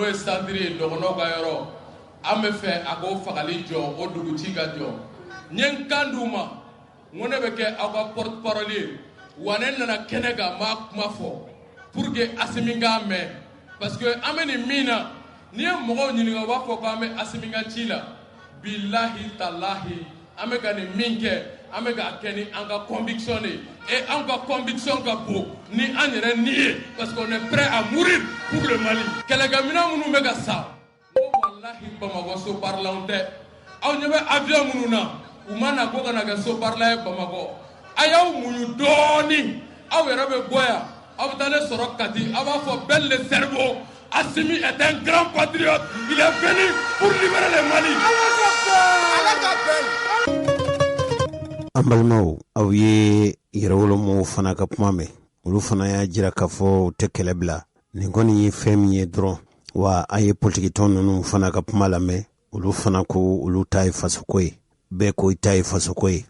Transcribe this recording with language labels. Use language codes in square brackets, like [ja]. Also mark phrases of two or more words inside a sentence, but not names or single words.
[bm] ye centre ye dɔgɔnɔw ka yɔrɔ an bɛ fɛ a k'o fagali jɔ o duguci ka jɔ n ye n kan d'u ma n ko ne bɛ kɛ aw ka [fr] porte parole [bm] ye wa ne nana kɛnɛ kan n b'a kuma fɔ [fr] pour que [bm] Assimi k'a mɛn parce que an bɛ nin min na n'i ye mɔgɔw ɲininka u b'a fɔ k'an bɛ Assimi ka ci la [ar] bilahi talahi [bm] an bɛ ka nin min kɛ an bɛ k'a kɛ ni an ka conviction de et an ka conviction ka bon ni an yɛrɛ ni ye [fr] parce qu'on est prêt à mourir pour le Mali [bm] kɛlɛkɛminɛn minnu bɛ ka sa ko wallahi Bamakɔ so barilanw tɛ aw ɲɛ bɛ avion minnu na u ma na ko ka na kɛ so barila ye Bamakɔ a y'aw muɲu dɔɔni aw yɛrɛ bɛ bɔ yan aw bɛ taa ne sɔrɔ Kati aw b'a fɔ [fr] belle le cerveau Assimi est un grand patriote il est venu pour libérer le Mali [bm] an balimaw aw ye yɛrɛwolomow fana ka kuma mɛn olu fana y'a jira k'a fɔ u tɛ kɛlɛ bila nin kɔni ye fɛn min ye dɔrɔn wa an ye politikitɔn ninnu fana ka kuma lamɛn olu fana ko olu ta ye fasoko ye bɛɛ ko i ta ye fasoko ye